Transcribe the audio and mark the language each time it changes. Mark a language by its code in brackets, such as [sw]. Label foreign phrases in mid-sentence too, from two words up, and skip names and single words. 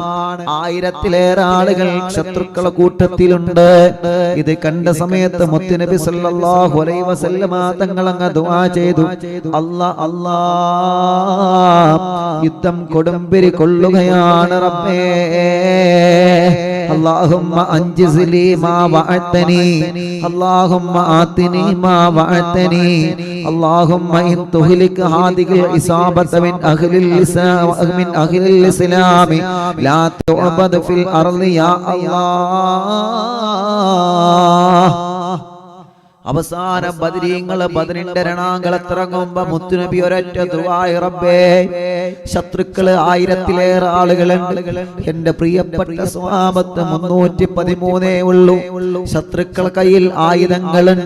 [ml] 1000-ലേറെ ആളുകൾ ശത്രുക്കളെ കൂട്ടത്തിലുണ്ട്. ഇത് കണ്ട സമയത്ത് മുത്തുനബി [ar] صلى الله عليه وسلم [ml] തങ്ങൾ അങ്ങ് ദുആ ചെയ്തു, അല്ലാ, യുദ്ധം കൊടുമ്പിരി കൊള്ളുകയാണ് റബ്ബേ. [ar] اللهم انجز لي ما وعدتني، اللهم آتني ما وعدتني، اللهم إن تهلك هذه العصابة من أهل الإسلام لا تعبد في الأرض يا الله. [ml] അവസാന ബദരീങ്ങൾ ബദറിന്റെ രണാങ്കളത്തിറങ്ങുമ്പോ മുത്തുനബി ഒരൊറ്റ ദുആ, റബ്ബേ, ശത്രുക്കള് 1000-ലേറെ ആളുകളുണ്ട്. എന്റെ പ്രിയപ്പെട്ട സ്വഹാബത്ത് 313 ഉള്ളൂ. ശത്രുക്കൾ കയ്യിൽ ആയുധങ്ങളുണ്ട്.